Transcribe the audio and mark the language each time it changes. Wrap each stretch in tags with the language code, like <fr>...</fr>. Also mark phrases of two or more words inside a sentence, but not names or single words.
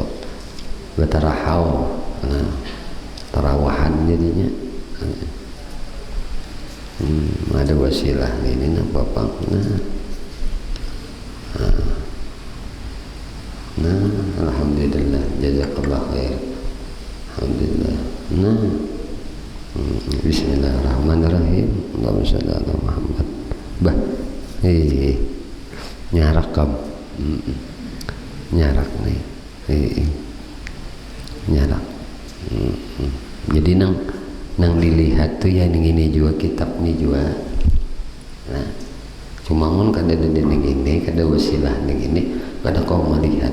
<bjn>Betarahau, tarawahan jadinya. Ada wasilah ini napa pang. Alhamdulillah,</bjn> <ar>جزاك الله خير.</ar> <bjn>Alhamdulillah. Bismillahirrahmanirrahim.</bjn> <ar>اللهم صل على محمد.</ar> <bjn>Bah, nyarak kam, nyarak nih, nyarak. Jadi nang dilihat tuh ya ini juga kitab nih juga. Nah, cuma mun kada ada ini, kada wasilah ini, kada kau melihat.</bjn>